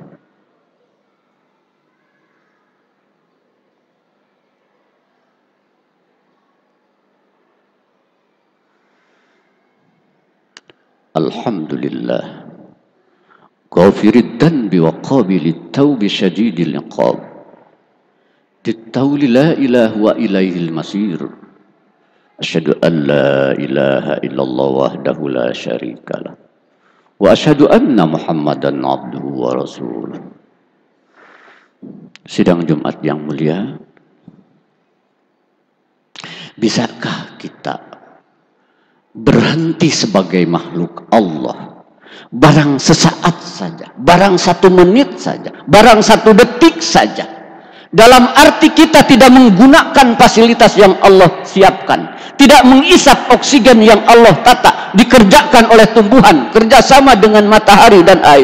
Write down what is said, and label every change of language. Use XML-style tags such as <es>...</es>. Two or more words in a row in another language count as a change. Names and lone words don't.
<ar>الحمد لله غافر الذنب وقابل التوب شديد العقاب ذي الطول لا إله وإليه المصير أشهد أن لا إله إلا الله وحده لا شريك له وأشهد أن محمدا عبده ورسوله.</ar> <id>Sidang Jumat yang mulia, bisakah kita berhenti sebagai makhluk Allah barang sesaat saja, barang 1 menit saja, barang 1 detik saja, dalam arti kita tidak menggunakan fasilitas yang Allah siapkan, tidak mengisap oksigen yang Allah tata, dikerjakan oleh tumbuhan kerjasama dengan matahari dan air?</id>